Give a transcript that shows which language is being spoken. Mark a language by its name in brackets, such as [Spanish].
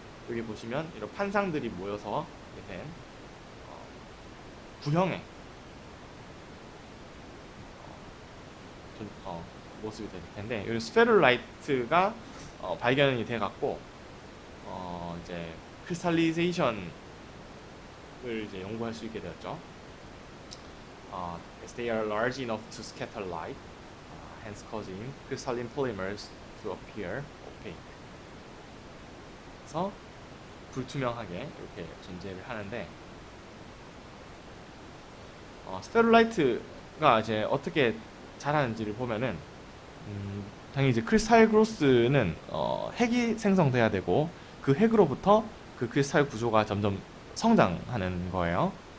[Korean] 여기 보시면 이런 판상들이 모여서 된 구형의 모습이 될 텐데, 이 스페룰라이트가 발견이 돼 갖고 이제 크리스탈리제이션을 이제 연구할 수 있게 되었죠. [English] As they are large enough to scatter light, hence causing crystalline polymers to appear opaque. [Korean] 그래서 불투명하게 이렇게 존재를 하는데, 스페룰라이트가 이제 어떻게 자라는지를 보면은, 당연히 이제 크리스탈 그로스는 핵이 생성돼야 되고, 그 핵으로부터 그 크리스탈 구조가 점점 성장하는 거예요.